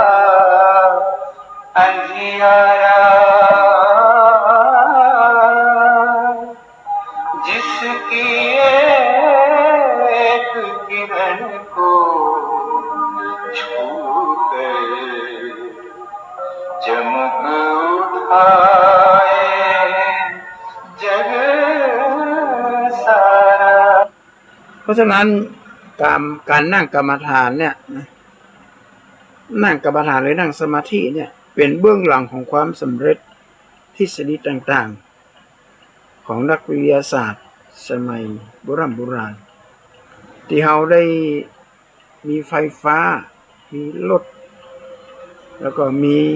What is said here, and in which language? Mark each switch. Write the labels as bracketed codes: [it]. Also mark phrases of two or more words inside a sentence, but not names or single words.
[hi] अंधियारा जिसकी एक किरण को छूकर चमक उठाए जग सारा [th] เพราะฉะนั้นการนั่งกรรมฐานเนี่ยนั่งกรรมฐานหรือนั่งสมาธิเนี่ยเป็นเบื้องหลังของความสำเร็จทฤษฎีต่างๆของนักวิทยาศาสตร์สมัยโบราณที่เขาได้มีไฟฟ้ามีรถแล้วก็มี